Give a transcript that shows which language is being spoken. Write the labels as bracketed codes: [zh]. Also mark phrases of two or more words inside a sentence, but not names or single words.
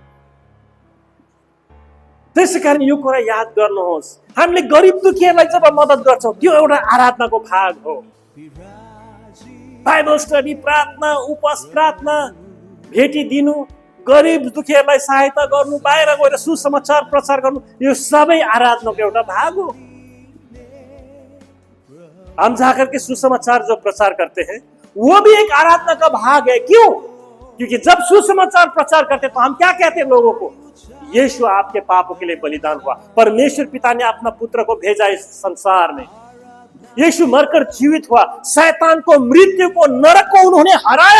[ne] त्यसैकारण यो कुरा याद गर्नुहोस्, हामीले गरिब दुखीहरूलाई जब मद्दत गर्छौं त्यो एउटा आराधनाको भाग हो। [en] Bible study, [ne] प्रार्थना, उपवास, प्रार्थना, भेटी दिनु, गरिब दुखीहरूलाई सहायता गर्नु, बाहिर गएर सुसमाचार प्रचार गर्नु, यो सबै आराधनाको एउटा भाग हो। [hi] हम जाकर के सुसमाचार जो प्रचार करते हैं वो भी एक आराधना का भाग है। क्यों? क्योंकि जब सुसमाचार प्रचार करते तो हम क्या कहते हैं लोगों को? यीशु आपके पापों के लिए बलिदान हुआ, परमेश्वर पिता ने अपना पुत्र को भेजा इस संसार में, यीशु मरकर जीवित हुआ, शैतान को, मृत्यु को, नरक को उन्होंने हराया।